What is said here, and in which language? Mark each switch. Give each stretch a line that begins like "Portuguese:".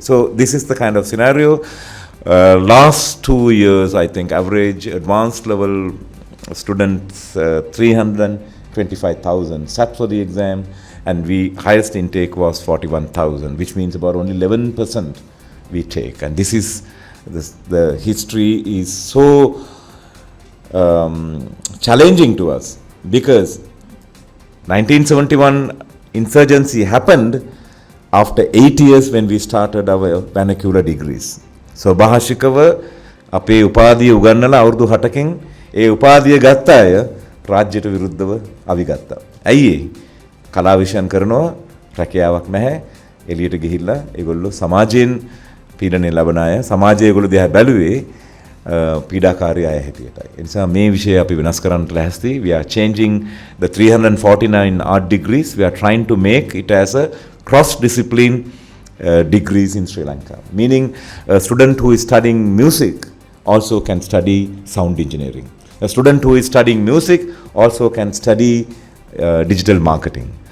English: So this is the kind of scenario. Last 2 years, I think average advanced level students 325,000 sat for the exam, and highest intake was 41,000, which means about only 11% we take. And this is the history is so challenging to us, because 1971 insurgency happened after 8 years when we started our vernacular degrees.
Sinhala: So භාෂිකව අපේ උපාධිය උගන්නලා අවුරුදු 7කින් ඒ උපාධිය ගත්ත අය රාජ්‍යයට විරුද්ධව අවි ගත්තා. ඇයි ඒ? කලා විෂයන් කරනවා, රැකියාවක් නැහැ, එළියට ගිහිල්ලා ඒගොල්ලෝ සමාජයෙන් පීඩනය ලබන අය, සමාජය ඒගොල්ලෝ දිහා බැලුවේ පීඩාකාරී අය හැටියටයි. ඒ නිසා මේ විෂය අපි වෙනස් කරන්නට ලැස්ති.
English: We are changing the 349 art degrees. We are trying to make it as a cross-discipline degrees in Sri Lanka. Meaning a student who is studying music also can study sound engineering. A student who is studying music also can study digital marketing.